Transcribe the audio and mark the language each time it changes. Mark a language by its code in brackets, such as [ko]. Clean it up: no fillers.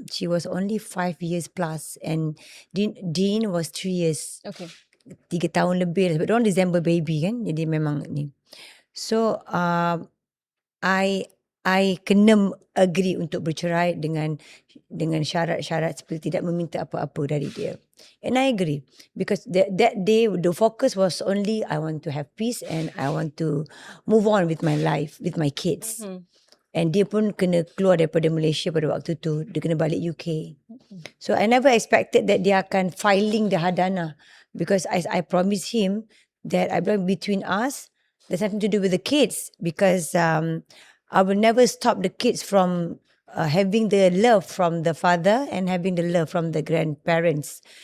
[en] She was only 5 years plus and Dean was 3 years. Okay. [ms] 3 tahun lebih. Sebab diorang [en] December baby [ms] kan. Jadi memang ni. So I kena agree untuk bercerai dengan syarat-syarat seperti tidak meminta apa-apa dari dia. [en] And I agree because that day the focus was only I want to have peace and I want to move on with my life, with my kids. [ms] And dia pun kena keluar daripada Malaysia pada waktu tu. Dia kena balik UK. [en] So I never expected that [ms] dia akan [en] filing the hadana because I promised him that I believe between us there's nothing to do with the kids because I will never stop the kids from having the love from the father and having the love from the grandparents.